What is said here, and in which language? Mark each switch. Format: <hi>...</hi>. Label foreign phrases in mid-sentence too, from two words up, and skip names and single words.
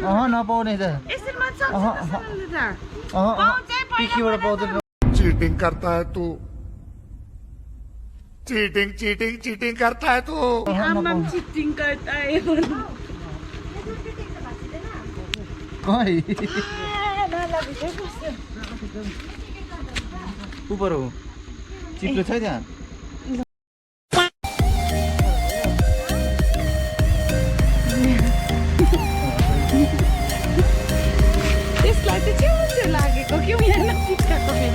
<ne>नपाउने त यसरी मात्र पिक्कीबाट पाउँदैन</ne> <hi>चीटिंग करता है तू चीटिंग चीटिंग चीटिंग करता है तू हम चीटिंग करता है ऊपर हो</hi> <ne>चिप्लो छ त्यहाँ त्यसलाई चाहिँ छेउ लागेको के यहाँ नचिप्काएको</ne>